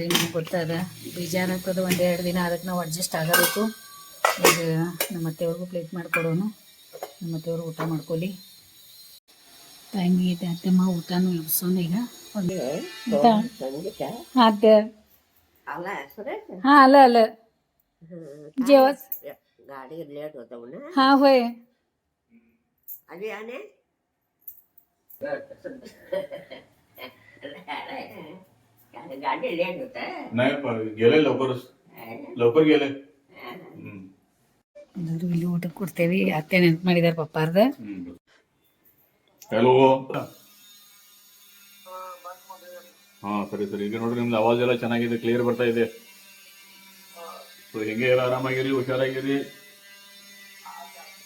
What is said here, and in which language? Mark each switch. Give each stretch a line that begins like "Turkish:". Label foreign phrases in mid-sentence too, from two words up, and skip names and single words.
Kannada: ನಮ್ಗೆ ಗೊತ್ತದ, ಬೇಜಾರಾಗ್ತದೆ 1-2 ದಿನ. ಅದಕ್ಕೆ ನಾವು ಅಡ್ಜಸ್ಟ್ ಆಗಬೇಕು. ಈಗ ನಮ್ಮ ಅತ್ತೆಯವ್ರಿಗೂ ಪ್ಲೇಟ್ ಮಾಡಿಕೊಡೋನು. ನಮ್ಮ ಅತ್ತೆಯವರು ಊಟ ಮಾಡ್ಕೊಳ್ಳಿ. ಟೈಮ್ ಐತೆ. ಅತ್ತೆಮ್ಮ ಊಟನೂ ಎಬ್ಸೋನು ಈಗ. ಅತ್ತೆ ಹಾಂ ಅಲ್ಲ जेवण
Marathi: गाडी लेट होता म्हणा. हां होय. आली आणे गाडी लेट होत नाही गेले लवकर गेले.
Kannada: ಇಲ್ಲಿ ಊಟ ಕೊಡ್ತೇವೆ. ಅತ್ತೆ ನೆನ್ಪು ಮಾಡಿದಾರೆ ಪಪ್ಪಾರ್ದ. ಹಲೋ ಹಾಂ ಸರಿ ಸರಿ. ಈಗ ನೋಡ್ರಿ ನಿಮ್ದು ಆವಾಜ್ ಎಲ್ಲ ಚೆನ್ನಾಗಿದೆ, ಕ್ಲಿಯರ್ ಬರ್ತಾ ಇದೆ. ಸೊ ಹೆಂಗೆ ಎಲ್ಲ ಆರಾಮಾಗಿರಿ, ಹುಷಾರಾಗಿರಿ.